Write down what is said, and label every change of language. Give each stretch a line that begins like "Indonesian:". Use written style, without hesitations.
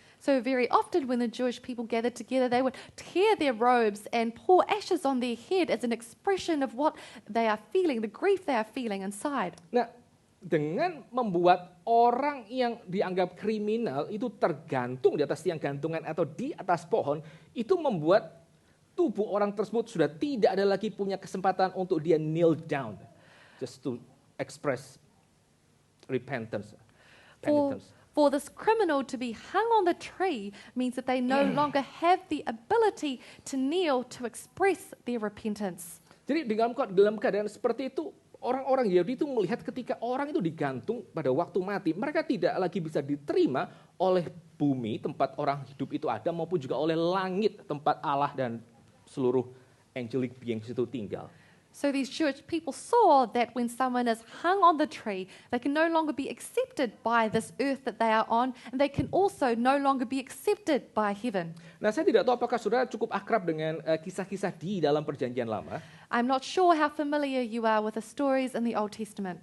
English: So very often when the Jewish people gathered together, they would tear their robes and pour ashes on their head as an expression of what they are feeling, the grief they are feeling inside.
Indonesian: Nah, dengan membuat orang yang dianggap kriminal itu tergantung di atas tiang gantungan atau di atas pohon, itu membuat tubuh orang tersebut sudah tidak ada lagi punya kesempatan untuk dia
English: kneel down, just to express repentance. For this criminal to be hung on the tree means that they no longer have the ability to kneel to express their repentance.
Indonesian: Jadi dalam keadaan seperti itu, orang-orang Yahudi itu melihat ketika orang itu digantung pada waktu mati, mereka tidak lagi bisa diterima oleh bumi tempat orang hidup itu ada, maupun juga oleh langit tempat Allah dan seluruh
English: angelic beings
Indonesian: itu tinggal.
English: So these Jewish people saw that when someone is hung on the tree, they can no longer be accepted by this earth that they are on, and they can also no longer be accepted by heaven.
Indonesian: Nah, saya tidak tahu apakah saudara cukup akrab dengan kisah-kisah di dalam Perjanjian Lama.
English: I'm not sure how familiar you are with the stories in the Old Testament.